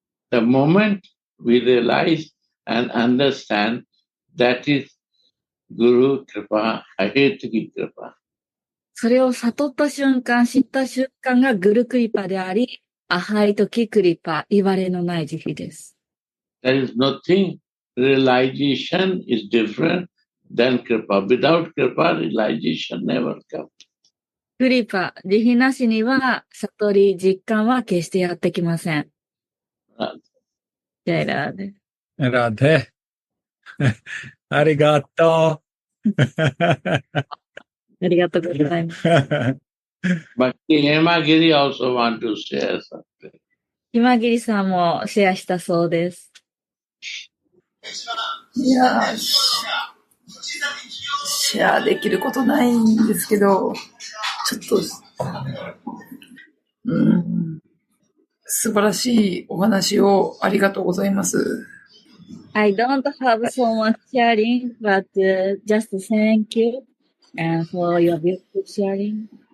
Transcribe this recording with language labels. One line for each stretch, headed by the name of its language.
English: The moment we realize and understand that is Guru Kripa, Ahetaki Kripa.
Japanese: それを悟った瞬間、知った瞬間がグルクリパであり、アハイトキクリパ、言われのない慈悲です。
English: There is nothing, realization is different than Kripa. Without Kripa, realization never comes.
Japanese: クリパ、慈悲なしには、悟り、実感は決してやってきません。ジャイラーで。ラデ。ありがとう。ありがとうございます。
English: But Hemagiri also want to share something.
Japanese: ひまぎりさんもシェアしたそうです。いやー、シェアできることないんですけど、ちょっと、素晴らしいお話をありがとうございます。
English: I don't have so much sharing, but just thank you for your beautiful sharing.